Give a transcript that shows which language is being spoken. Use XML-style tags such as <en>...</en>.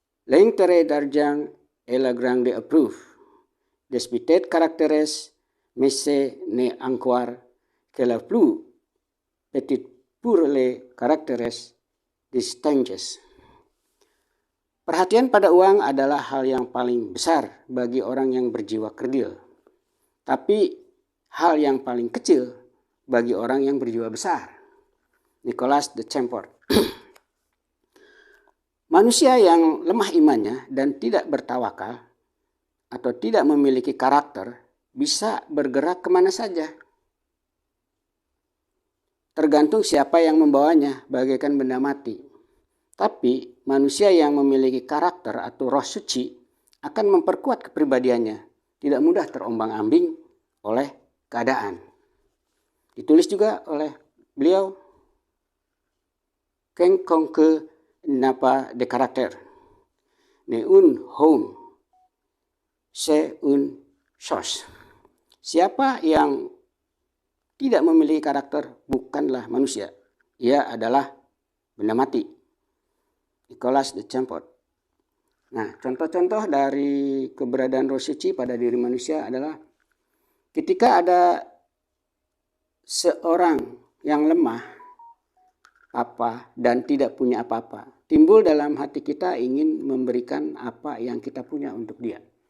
<fr>L'intérêt d'argent est la grande épreuve. Des petites caractères, mais ce n'est encore que la plus petite pour les caractères distingués.</fr> <id>Perhatian pada uang adalah hal yang paling besar bagi orang yang berjiwa kerdil. Tapi hal yang paling kecil bagi orang yang berjiwa besar. Nicolas de Chamfort. Manusia yang lemah imannya dan tidak bertawakal atau tidak memiliki karakter bisa bergerak kemana saja. Tergantung siapa yang membawanya bagaikan benda mati. Tapi manusia yang memiliki karakter atau roh suci akan memperkuat kepribadiannya, tidak mudah terombang-ambing oleh keadaan. Ditulis juga oleh beliau,</id> <fr>Quiconque n'a pas de caractère, n'est un homme, c'est une chose.</fr> <id>Siapa yang tidak memiliki karakter bukanlah manusia, ia adalah benda mati. Nicolas de Chamfort. Nah, contoh-contoh dari keberadaan roh suci pada diri manusia adalah ketika ada seorang yang lemah dan tidak punya apa-apa, timbul dalam hati kita ingin memberikan apa yang kita punya untuk dia.</id>